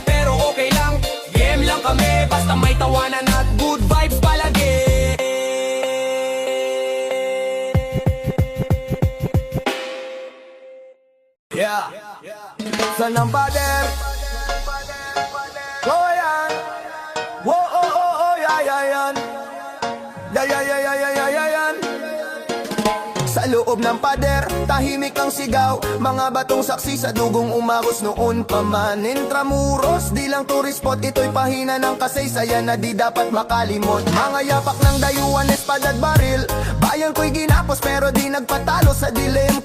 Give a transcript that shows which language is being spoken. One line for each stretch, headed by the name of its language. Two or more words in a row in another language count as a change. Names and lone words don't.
Filipino: Pero okay lang, game lang kami, basta may tawanan at
English: good vibes
Filipino: palagi.
English: Yeah.
Filipino: Saan ang pader? Oh, yan.
English: Whoa, oh, oh, oh, yeah, yeah, yan. Yeah, yeah, yeah, yeah, yeah, yeah, yeah,
Filipino: yan. Sa loob ng pader, tahimik ang sigaw. Mga batong saksi sa dugong umagos noon pa man. Intramuros, di lang
English: tourist spot,
Filipino: ito'y pahina ng kasaysayan na di dapat makalimot. Mga yapak ng dayuan, espada at baril. Bayan ko'y ginapos pero di nagpatalo sa dilim.